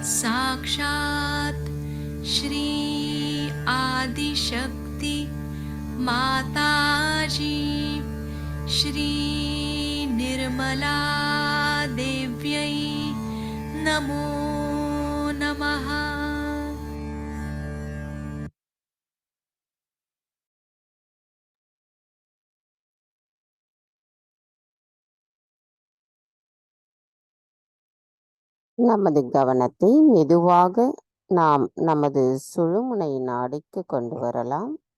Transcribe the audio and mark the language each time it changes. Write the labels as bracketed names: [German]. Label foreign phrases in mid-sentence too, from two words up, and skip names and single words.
[Sanskrit] साक्षात् श्री आदिशक्ति माताजी श्री निर्मला देव्यै नमो नमः। [Tamil] நமது கவனத்தை மெதுவாக நாம் நமது சுழுமுனை நாடிக்கு கொண்டு வரலாம்.